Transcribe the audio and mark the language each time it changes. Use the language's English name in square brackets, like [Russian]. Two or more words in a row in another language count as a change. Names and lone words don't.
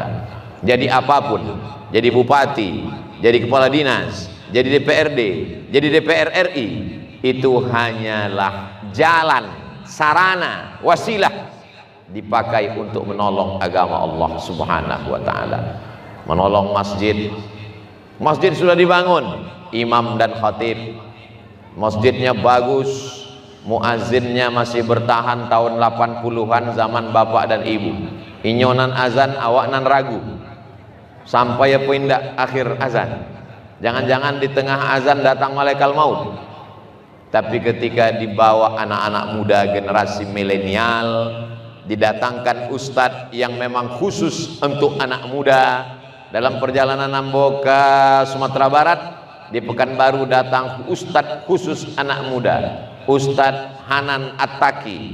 [Indonesian] Jadi apapun, jadi bupati, jadi kepala dinas, jadi DPRD, jadi DPR RI, itu hanyalah jalan, sarana, wasilah dipakai untuk menolong agama Allah [Arabic] Subhanahu wa ta'ala. [Indonesian] Menolong masjid. Masjid sudah dibangun, imam dan khatib, masjidnya bagus, muazzinnya masih bertahan tahun 80-an zaman bapak dan ibu. [Minangkabau] Inyonan azan awak nan ragu sampai apa indak akhir azan. [Indonesian] Jangan-jangan di tengah azan datang malaikat maut. Tapi ketika dibawa anak-anak muda generasi milenial, didatangkan ustadz yang memang khusus untuk anak muda. Dalam perjalanan Ambo ke Sumatera Barat, di Pekanbaru datang ustadz khusus anak muda, Ustadz Hanan Attaki.